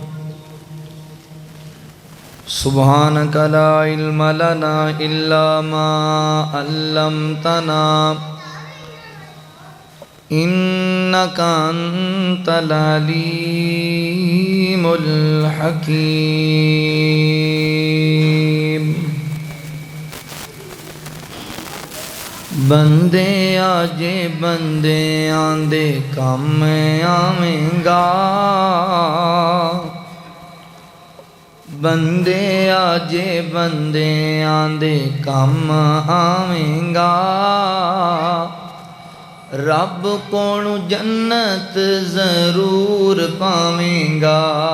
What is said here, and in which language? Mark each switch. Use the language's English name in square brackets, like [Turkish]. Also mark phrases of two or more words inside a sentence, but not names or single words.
[Arabic] سبحانك لا علم لنا إلا ما علمتنا إنك أنت العليم الحكيم [Punjabi] بندے آجے بندے آندے کم آویں گا بندے آجے بندے آندے کم آویں گا رب کولوں جنت ضرور پاویں گا